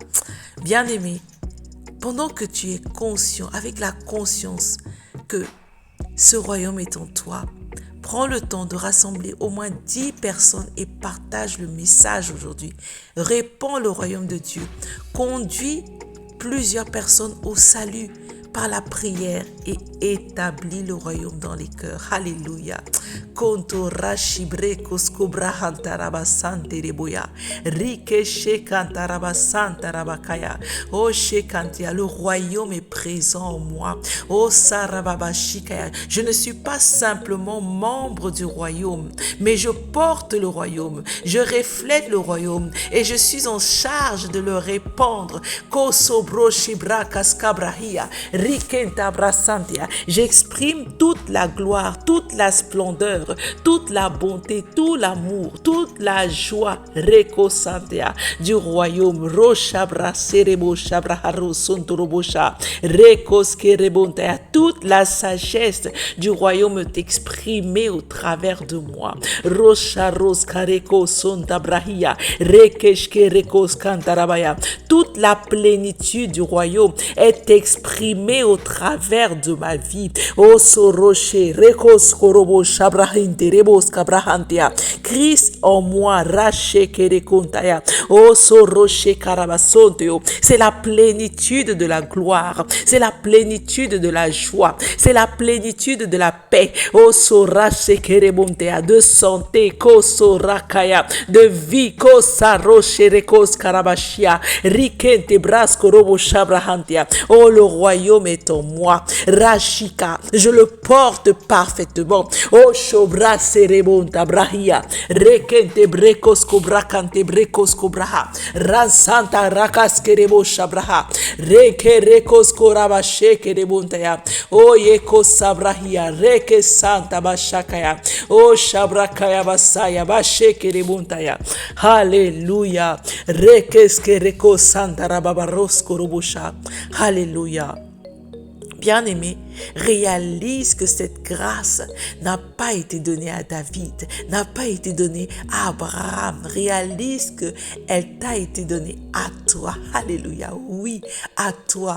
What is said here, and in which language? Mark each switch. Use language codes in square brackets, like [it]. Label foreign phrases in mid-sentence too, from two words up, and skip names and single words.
[fr] Bien-aimé, pendant que tu es conscient, avec la conscience que ce royaume est en toi, Prends le temps de rassembler au moins 10 personnes et partage le message aujourd'hui. Répands le royaume de Dieu. Conduis plusieurs personnes au salut par la prière et établis le royaume dans les cœurs. Alléluia. Konto rashibre koskobra hantaraba sante reboya. Rike shekantaraba santa rabakaya. Oh shekantia, le royaume est présent en moi. Oh sarababa shikaya. Je ne suis pas simplement membre du royaume, mais je porte le royaume. Je reflète le royaume et je suis en charge de le répandre. Kosobro shibra kaskabrahia. Rikenta brasantia. J'exprime toute la gloire, toute la splendeur, toute la bonté, tout l'amour, toute la joie Rekosantia du royaume. Roshabra serebo shabra haro sontorobosha. Rekoskerebontea. Toute la sagesse du royaume est exprimée au travers de moi. Rosharos kareko sontabrahia. Rekeshkerekos kantarabaya. Toute la plénitude du royaume est exprimée au travers de ma vie. O soroche rekos korobo shabrahinte rebos kabrahantia. Christ en moi rache kerekontaya. O soroche karabasonteo. C'est la plénitude de la gloire, c'est la plénitude de la joie, c'est la plénitude de la paix. O sorache kerebontea, de santé kosorakaya, de vie kosaroche rekos karabashia. Rikente brasko robo shabrahantia. Oh, le royaume est en moi. Rashika, je le porte parfaitement. Oh, shobra serebonta brahia. Rekente brekos kobrakante brekos kobraha. Ransanta rakas kerebo shabraha. Reke rekos koraba sheke rebontaya. Oh, yeko sabrahia. Reke santa bashakaya. Oh, shabrakaya basaya basheke rebontaya. Alléluia. Rekes kereko santa rababaros korobosha. Alléluia. Bien-aimé, réalise que cette grâce n'a pas été donnée à David, n'a pas été donnée à Abraham. Réalise que elle t'a été donnée à toi. Alléluia. Oui, à toi.